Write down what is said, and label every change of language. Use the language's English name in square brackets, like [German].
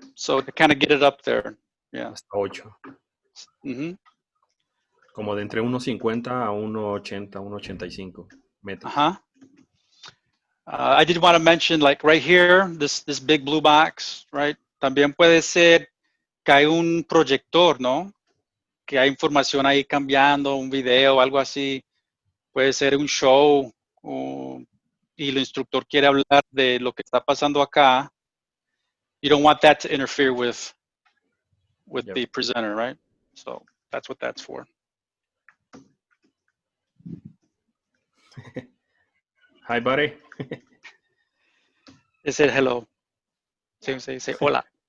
[English] So to kind of get it up there, yeah. [Spanish] Hasta 8. Como de entre 1.50 a 1.80, 1.85 metros. [English] I did want to mention, like right here, this big blue box, right? [Spanish] También puede ser que hay un proyector, ¿no? Que hay información ahí cambiando, un video, algo así. Puede ser un show y el instructor quiere hablar de lo que está pasando acá. [English] You don't want that to interfere with Yep. the presenter, right? So that's what that's for. Hi, buddy. They said hello. Say hola.